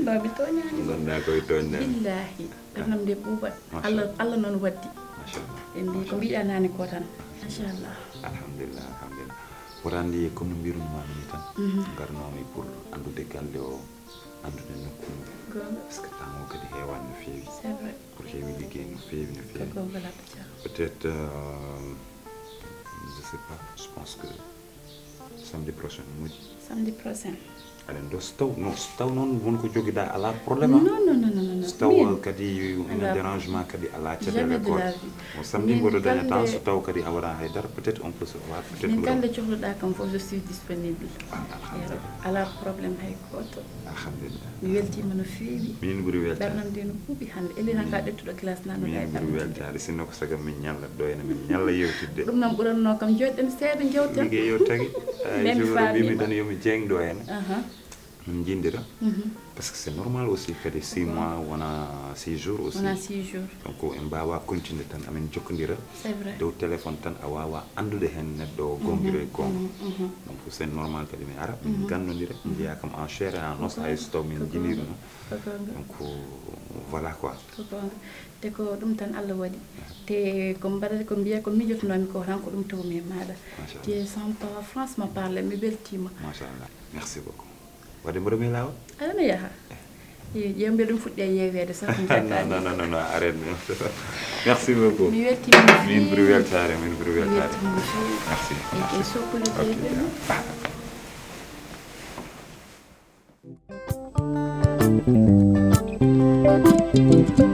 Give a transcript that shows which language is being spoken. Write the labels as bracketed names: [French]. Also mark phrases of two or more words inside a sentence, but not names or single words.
[Fula] no mi toñani gonɗa koye toñƴami billahi ɗarnam nde ɓuuɓat Allah noon waddi machallah ɓe mbi ko mbiɗa nane ko tan machallah alhamdulillah alhamdulillah woto andi comme no mbirunumami ni tan garnomi pour andude galle o andude nokkude [French] par ce que temps [Fula] o kadi heewani no feewi [French] c'est vrai [Fula] pour heewi liggey no feewi no feewi ko gonga laɓa dia [French] peut être je sais pas je pense que samedi prochain moƴƴi samedi prochain [Fula] aɗen ɗo so taw noon wonko joguiɗa ala probléme non so taw kadi ina dérangement kadi ala caɗele goto o samedi mboɗo daña temps so taw kadi a waɗa haydara [French] peut être on peut se voir peut être [Fula] min kande cohluɗa kam fof [French] je suis disponible [Fula] ala probléme hay goto alhamdulillah mi weltima no feewi min ɓuuri weltade ɗarnam nde no ɓuuɓi hande elina ka ɗettuɗo classe nano min ɓuuri weltade sinno ko sagam min ñalla ɗo ene min ñalla yewtidde ɗum noon ɓuranno kam joɗɗen seeɗa jewten liggey yo tagui jouro mbimi tan yomi jengɗo hene min jindira [French] parce que c'est normal aussi [Fula] kadi 6 mois wona [French] 6 jours aussi [Fula] wona 6 jours donc en mbawa continuer tan amin jokkodira [French] c'est vrai [Fula] dow téléphone tan a wawa andude hen neɗɗo o gonguiro e gonga donc [French] c'est normal [Fula] kadi mi ara min gandodira jiiya kam [French] en chair et en os [Fula] hay so taw min jiniri no [French] donc voilà quoi [Fula] ko gonga te ko ɗum tan Allah waɗi te ko mbaɗata ko mbiya ko mijotonomi ko tan ko ɗum tawmi e maɗa te [French] sans pas franchement parler [Fula] mi weltima machallah [French] merci beaucoup [Fula] wadde mboɗo mi lawol aɗana yaaha yewɓe ɗum fuɗɗi e yewede sax [French] non arrête merci beaucoup [Fula] mi weltima min ɓuuri weltare merci e sokkuleteɓe